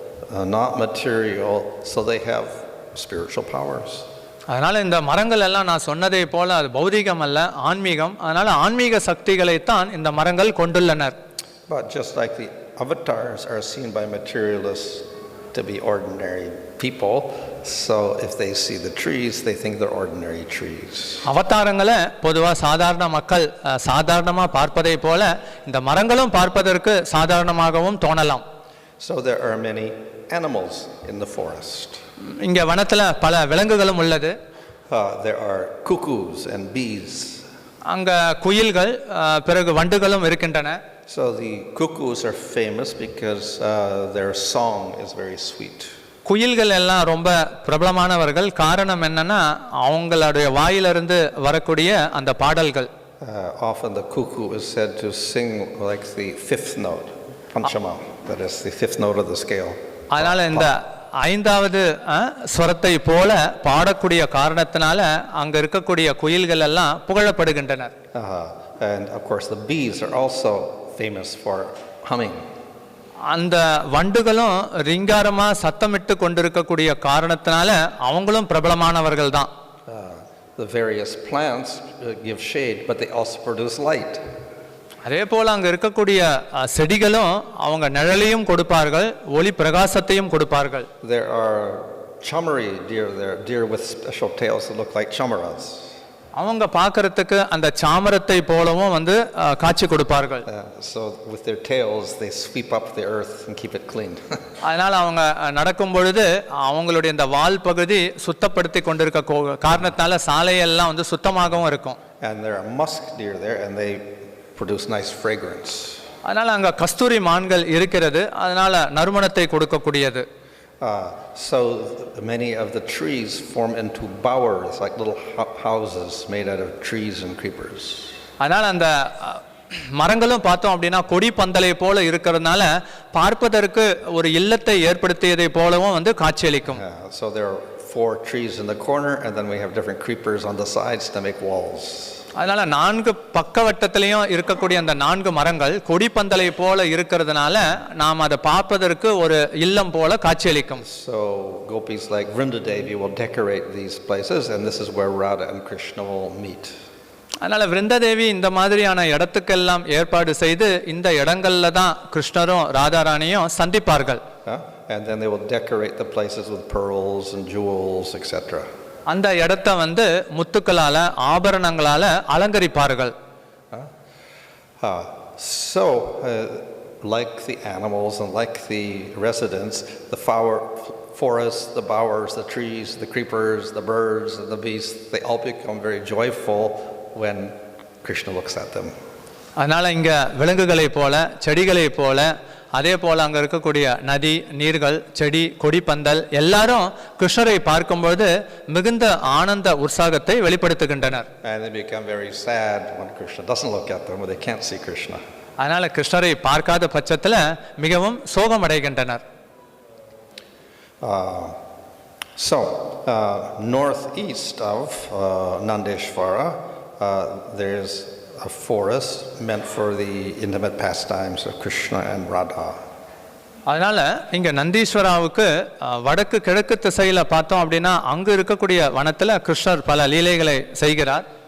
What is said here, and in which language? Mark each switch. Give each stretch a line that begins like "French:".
English: not material, so they have spiritual powers.
Tamil: அதனால் இந்த மரங்கள் எல்லாம் நான் சொன்னதை போல அது பௌதிகம் அல்ல, ஆன்மீகம். அதனால் ஆன்மீக சக்திகளைத்தான் இந்த மரங்கள் கொண்டுள்ளனர்.
English: But just like the avatars are seen by materialists to be ordinary people, so if they see the trees, they think they're ordinary trees.
Tamil: அவதாரங்களை பொதுவாக சாதாரண மக்கள் சாதாரணமாக பார்ப்பதை போல இந்த மரங்களும் பார்ப்பதற்கு சாதாரணமாகவும் தோணலாம்.
English: So there are many animals in the forest.
Tamil: இங்கே வனத்தில் பல விலங்குகளும் உள்ளது.
English: There are cuckoos and bees.
Tamil: அங்கே குயில்கள் பிறகு வண்டுகளும் இருக்கின்றன.
English: So the cuckoos are famous because their song is very sweet.
Tamil: குயில்கள் எல்லாம் ரொம்ப பிரபலமானவர்கள். காரணம் என்னன்னா அவங்களுடைய வாயிலிருந்து வரக்கூடிய அந்த பாடல்கள்.
English: Often the cuckoo is said to sing like the fifth note, panchama, that is the fifth note of the scale.
Tamil: அதனால இந்த ஐந்தாவது ஸ்வரத்தை போல பாடக்கூடிய காரணத்தினால அங்க இருக்கக்கூடிய குயில்கள் எல்லாம் புகழப்படுகின்றனர்.
English: And of course the bees are also famous for humming.
Tamil: அந்த வண்டுகளும் ரிங்காரமா சத்தமிட்டு கொண்டிருக்கக்கூடிய காரணத்தினால அவங்களும் பிரபலமானவர்கள் தான்.
English: The various plants give shade, but they also produce light.
Tamil: அதே போல அங்க இருக்கக்கூடிய செடிகளும் அவங்க நிழலையும் கொடுப்பார்கள், ஒளி பிரகாசத்தையும் கொடுப்பார்கள்.
English: There are chamari deer there, deer with special tails that look like chamaras.
Tamil: அவங்க பார்க்கறதுக்கு அந்த சாமரத்தை போலவும் வந்து காட்சி கொடுப்பார்கள்.
English: So with their tails they sweep up the earth and keep it clean.
Tamil: அதனால அவங்க நடக்கும் பொழுது அவங்களுடைய இந்த வால் பகுதி சுத்தப்படுத்தி கொண்டிருக்க காரணத்தினால சாலையெல்லாம் வந்து சுத்தமாகவும் இருக்கும்.
English: And there are musk deer there and they produce nice fragrance.
Tamil: அதனால அங்க கஸ்தூரி மான்கள் இருக்கிறது, அதனால நறுமணத்தை கொடுக்கக்கூடியது.
English: So many of the trees form into bowers, like little houses made out of trees and creepers.
Tamil: அதனால அந்த மரங்களும் பார்த்தோம் அப்படின்னா கொடி பந்தலை போல இருக்கிறதுனால பார்ப்பதற்கு ஒரு இல்லத்தை ஏற்படுத்தியதை போலவும் வந்து காட்சியளிக்கும்.
English: So there are 4 trees in the corner and then we have different creepers on the sides to make walls.
Tamil: அதனால 4 பக்கவட்டத்திலையும் இருக்கக்கூடிய அந்த 4 மரங்கள் கொடி பந்தலை போல இருக்கிறதுனால நாம் அதை பார்ப்பதற்கு ஒரு இல்லம் போல காட்சியளிக்கும்.
English: So gopis like Vrindadevi will decorate these places and this is where Radha and Krishna will meet.
Tamil: அதனால விருந்தாதேவி இந்த மாதிரியான இடத்துக்கெல்லாம் ஏற்பாடு செய்து இந்த இடங்கள்ல தான் கிருஷ்ணரும் ராதாராணியும் சந்திப்பார்கள்.
English: And then they will decorate the places with pearls and jewels, etc.
Tamil: அந்த இடத்தை வந்து முத்துக்களால ஆபரணங்களால அலங்கரிப்பார்கள்.
English: So like the animals and like the residents, the forests, the bowers, the trees, the creepers, the birds and the beasts, they all become very joyful when Krishna looks at them.
Tamil: அதனால இங்க விலங்குகளை போல செடிகளை போல அதே போல அங்க இருக்கக்கூடிய நதி நீர்கள் செடி கொடிப்பந்தல் எல்லாரும் கிருஷ்ணரை பார்க்கும்போது மிகுந்த ஆனந்த உற்சாகத்தை வெளிப்படுத்துகின்றனர்.
English: And they become very sad when Krishna doesn't look at them, when they can't see Krishna.
Tamil: அதனால கிருஷ்ணரை பார்க்காத பட்சத்துல மிகவும் சோகம் அடைகின்றனர்.
English: So northeast of Nandeshvara there's a forest meant for the intimate pastimes of Krishna and Radha.
Tamil: அதனால இங்க நந்தீஸ்வராவுக்கு வடக்கு கிழக்கு திசையில பார்த்தோம் அப்படின்னா அங்க இருக்கக்கூடிய வனத்துல கிருஷ்ணர் பல லீலைகளை செய்கிறார்.